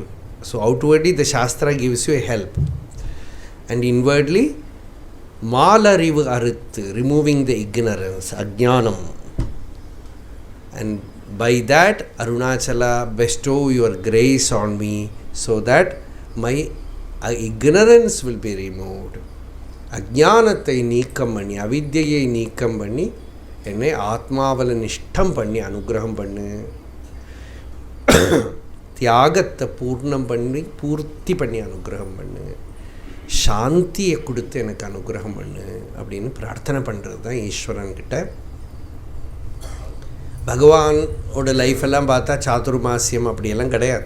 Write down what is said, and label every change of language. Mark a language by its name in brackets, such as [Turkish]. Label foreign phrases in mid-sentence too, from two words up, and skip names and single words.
[English] So outwardly the Shastra gives you a help. And inwardly, [Tamil] மலறிவு அறுத்து, [English] removing the ignorance, Ajnanam. And by that, Arunachala, bestow your grace on me so that my ignorance will be removed. [Tamil] அஞ்ஞானத்தை நீக்கம் பண்ணி, அவித்யையை நீக்கம் பண்ணி, என்னை ஆத்மாவுல நிஷ்டம் பண்ணி, அனுகிரகம் பண்ணி, தியாகத்தை பூர்ணம் பண்ணி பூர்த்தி பண்ணி அனுகிரகம் பண்ணு, சாந்தியை கொடுத்து எனக்கு அனுகிரகம் பண்ணு அப்படின்னு பிரார்த்தனை பண்ணுறது தான் ஈஸ்வரன்கிட்ட. பகவானோட லைஃப் எல்லாம் பார்த்தா சாதுர்மாசியம் அப்படியெல்லாம் கிடையாது.